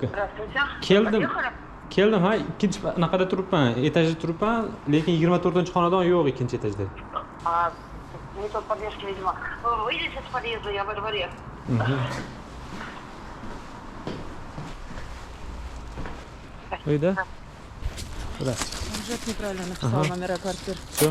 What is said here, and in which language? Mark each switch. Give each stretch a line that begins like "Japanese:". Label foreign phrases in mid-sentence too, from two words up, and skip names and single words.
Uzbek: Keldim. Keldim, ha, ikkinchi naqada turibman, etajda turibman, lekin 24-xonadon yo'q ikkinchi etajda.
Russian: Не тот подъезд, видимо. Выйдите с подъезда, я во дворе.
Uzbek: Uyda?
Russian: Уже неправильно написал номера квартир. Всё.